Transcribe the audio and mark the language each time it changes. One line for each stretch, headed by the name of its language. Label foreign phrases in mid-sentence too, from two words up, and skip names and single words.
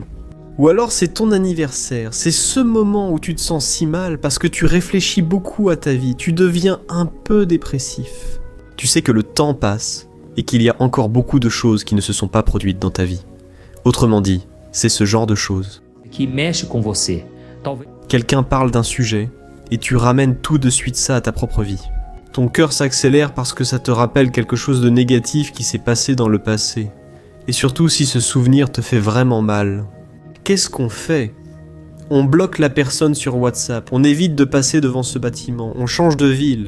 French: Ou alors c'est ton anniversaire, c'est ce moment où tu te sens si mal parce que tu réfléchis beaucoup à ta vie, tu deviens un peu dépressif. Tu sais que le temps passe et qu'il y a encore beaucoup de choses qui ne se sont pas produites dans ta vie. Autrement dit, c'est ce genre de choses.
Portuguese: Que mexe com você.
French: Quelqu'un parle d'un sujet et tu ramènes tout de suite ça à ta propre vie. Ton cœur s'accélère parce que ça te rappelle quelque chose de négatif qui s'est passé dans le passé. Et surtout si ce souvenir te fait vraiment mal. Qu'est-ce qu'on fait? On bloque la personne sur WhatsApp, on évite de passer devant ce bâtiment, on change de ville.